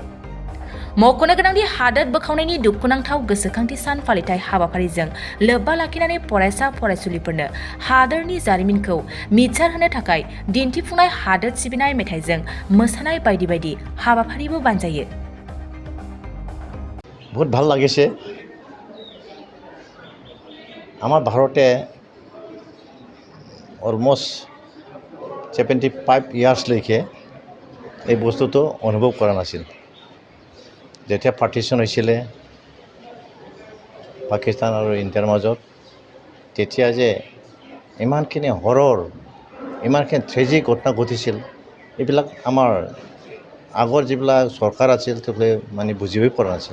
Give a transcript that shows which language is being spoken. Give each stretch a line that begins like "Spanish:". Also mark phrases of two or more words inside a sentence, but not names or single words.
Bodo: मख'नो गोनांदि हादोर बोखावनायनि दुखुनांथाव गोसोखांथि सान फालिथाय हाबाफारिजों लोब्बा लाखिनानै फरायसा फरायसुलिफोरनो हादोरनि जारिमिनखौ मिथिसार होनो थाखाय दिन्थिफुंनाय हादोर सिबिनाय मेथाइजों मोसानाय बायदि बायदि हाबाफारिबो बानजायो।
Assamese: बहुत ভাল লাগিছে। আমাৰ ভাৰতে অলমোষ্ট 75 ইয়াৰ্ছলৈকে এই বস্তুটো অনুভৱ কৰা নাছিল। যেতিয়া পাৰ্টিশ্যন হৈছিলে পাকিস্তান আৰু ইণ্ডিয়াৰ মাজত, তেতিয়া যে ইমানখিনি হৰৰ, ইমানখিনি ট্ৰেজিক ঘটনা ঘটিছিল, এইবিলাক আমাৰ আগৰ যিবিলাক চৰকাৰ আছিল তেওঁলোকে মানে বুজিবই পৰা নাছিল।